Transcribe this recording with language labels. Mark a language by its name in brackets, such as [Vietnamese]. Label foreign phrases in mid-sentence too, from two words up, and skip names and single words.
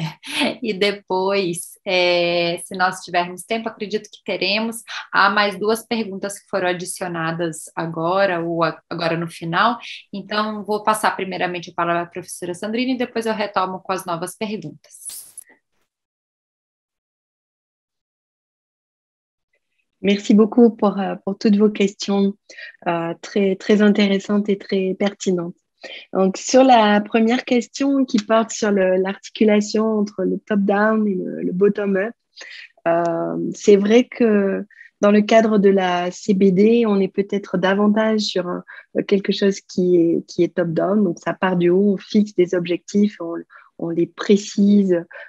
[Portuguese] E depois, se nós tivermos tempo, acredito que teremos. Há mais 2 perguntas que foram adicionadas agora, ou agora no final. Então, vou passar primeiramente a palavra à professora Sandrine e depois eu retomo com as novas perguntas. [French] Merci beaucoup pour toutes vos questions très, très intéressantes et très pertinentes. Donc, sur la première question qui porte sur l'articulation entre le top-down et le bottom-up, c'est vrai que dans le cadre de la CBD, on est peut-être davantage sur quelque chose qui est top-down, donc ça part du haut, on fixe des objectifs, on les précise